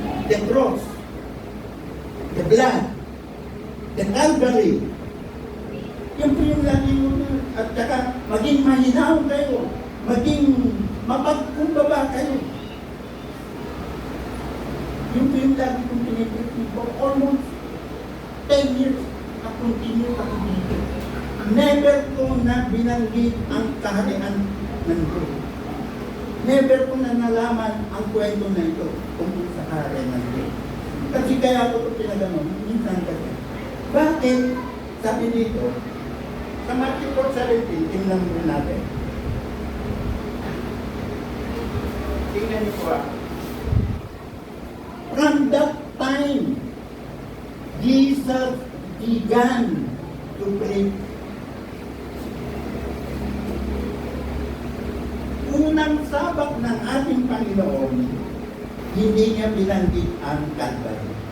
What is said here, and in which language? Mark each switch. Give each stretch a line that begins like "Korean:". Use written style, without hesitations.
English: The cross, the blood, the Calvary.
Filipino: Yan po yung lagi mo na. At saka, maging mahinaw kayo, maging mapagkumbaba kayo. Yun po yung lagi kong pinipreaching
English: for almost 10 years
Filipino: na continue ako dito. Never ko na binanggit ang kaharian ng Diyos. Never ko na nalaman ang kwento na ito tungkol sa kaharian ng Diyos. Kasi kaya ako ito pinaganon, minsan kasi. Bakit? Sabi dito, sa Matthew 4:17, tingnan mo natin. Tingnan niyo po ah.
English: From that time, Jesus began to preach.
Filipino: Unang sabak ng ating Panginoon, hindi niya binanggit ang Calvary.